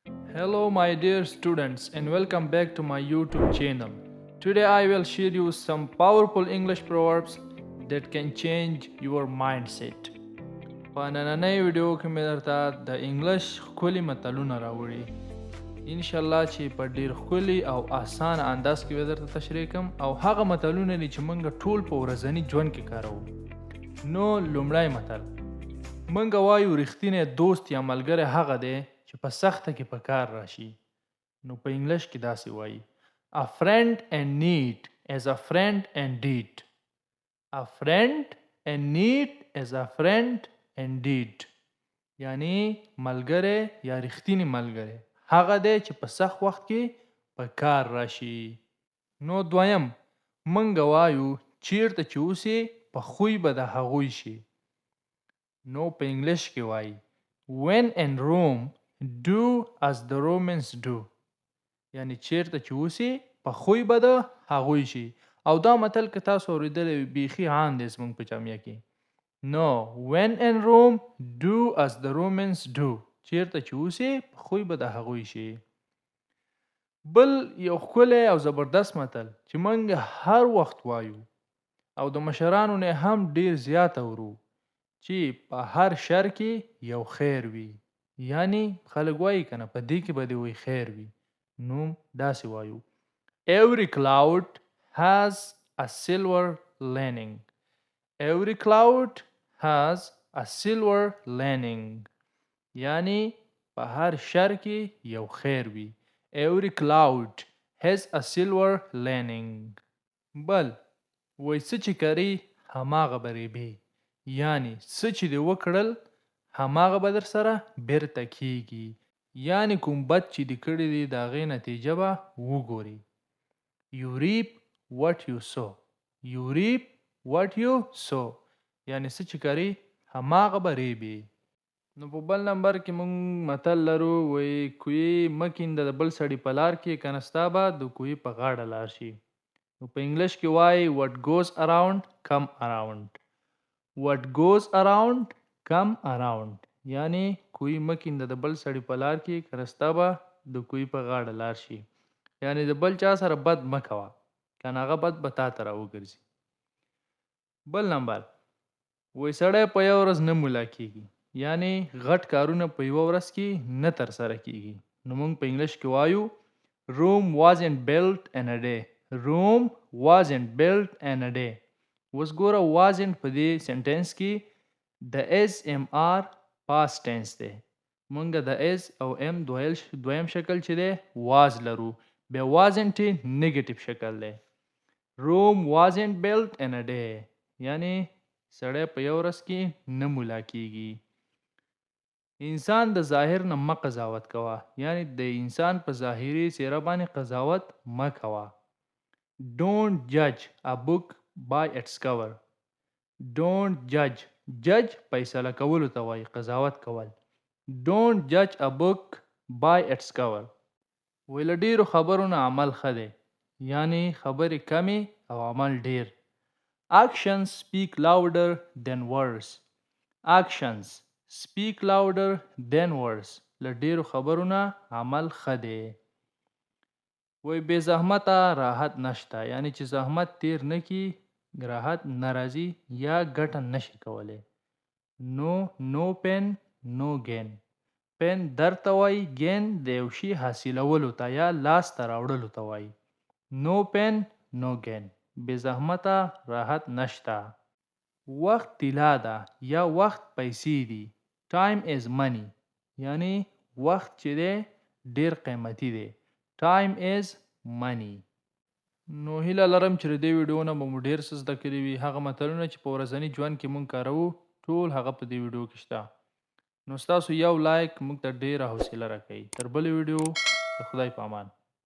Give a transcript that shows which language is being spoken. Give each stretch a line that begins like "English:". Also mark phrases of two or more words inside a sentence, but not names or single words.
English: Hello, my dear students, and welcome back to my YouTube channel. Today, I will share you some powerful English proverbs that can change your mindset.
Pashto: په نننۍ ویډیو کې مې درته د انګلیش ښکلي متلونه راوړي
Arabic: ان شاء الله
Pashto: چې په ډیر ښکلي او آسان انداز کې به درته تشریح کوم او هغه متلونه دي چې موږ ټول په ورځني ژوند کې کاروو. نو لومړی متل موږ وایو رښتینی دوست یا ملګری هغه دی چې په سخته کې په کار راشي. نو په انګلیش کې داسې وایي
English: A friend in need is a friend indeed. A friend in need is a friend indeed.
Pashto: یعنی ملګری یا رښتینی ملګری هغه دی چې په سخت وخت کې په کار راشي. نو دویم موږ وایو چیرته چې اوسې په خوی به د هغوی شي. نو په انګلیش کې وایي
English: When in Rome, do as the Romans do.
Pashto: یعنی چیرته چې اوسې په خوی به د هغوی شي. او دا متل که تاسو اورېدلی بیخي عام دی زموږ په جامعه کې.
English: نو when in Rome, do as the Romans do.
Pashto: چیرته چې اوسې په خوی به د هغوی شي. بل یو ښکلی او زبردست متل چې موږ هر وخت وایو او د مشرانو نه هم ډیر زیات اورو چې په هر شر کې یو خیر وي. یعنی خلک وایي کنه په دې کې به دې وي خیر وي. نو داسې وایو
English: Every cloud has a silver lining. Every cloud has a silver lining.
Pashto: یعنی په هر شر کې یو خیر وي.
English: Every cloud has a silver lining.
Pashto: بل وای څه چې کري هماغه به ریبې. یعنی څه چې دې وکړل هماغه به در سره بیرته کیږي. یعنی کوم بد چې دې کړی دی د هغې نتیجه به وګوري.
English: You reap what you sow. You reap what you sow.
Pashto: یعنی څه چې کري هماغه به ریبې. نو په بل نمبر کې مونږ متل لرو وایي کوی مه کینده د بل سړي په لار کې کنه ستا به د کوی په غاړه لار شي. نو په انګلیش کې وایي
English: What goes around come around. What goes around come around.
Pashto: یعنی کوی مه کینده د بل سړي په لار کې کنه ستا به د کوی په غاړه لار شي. یعنی د بل چا سره بد مه کوه کنه هغه بد به تا ته راوګرځي. بل نمبر وایي سړی په یو ورځ نه مولا کیږي. یعنی غټ کارونه په یوه ورځ کې نه ترسره کیږي. نو موږ په انګلیش کې وایو
English: Rome wasn't built in a day. Rome wasn't built in a day.
Pashto: اوس ګوره wasn't په دې سنټنس کې د
English: SMR past tense
Pashto: دی. مونږ د S او M دویم شکل چې دی was لرو. بیا wasn't نیگیټیو شکل دی.
English: Rome wasn't built in a day.
Pashto: یعنی سړی په یو ورځ کې نه مولا کیږي. انسان د ظاهر نه مه قضاوت کوه. یعنی د انسان په ظاهري څیره باندې قضاوت مه کوه.
English: Don't judge a book by its cover. Don't judge. Judge
Pashto: فیصله کولو ته وایي قضاوت کول.
English: Don't judge a book by its cover.
Pashto: وی له ډیرو خبرو نه عمل ښه دی. یعنی خبرې کمې او عمل ډیر.
English: Actions speak louder than words. Actions speak louder than words.
Pashto: له ډیرو خبرو نه عمل ښه دی. وی بې زحمته راحت نشته. یعنی چې زحمت تیر نه کی راحت ناراضي یا ګټه نشي کولی.
English: No pain no gain.
Pashto: پین درته وایي gain د یو شي حاصلولو ته یا لاس ته راوړلو ته وایي.
English: No pain no gain.
Pashto: بې زحمته راحت نشته. وخت طلا ده یا وخت پیسې دي.
English: Time is money.
Pashto: یعنی وخت چې دی ډیر قیمتي دی.
English: Time is money.
Pashto: نو هیله لرم چې د دې ویډیو نه به مو ډیر څه زده کړي وي. هغه متلونه چې په ورځني ژوند کې مونږ کاروو ټول هغه په دې ویډیو کې شته. نو ستاسو یو لایک موږ ته ډیره حوصله راکوي. تر بلې ویډیو د خدای په امان.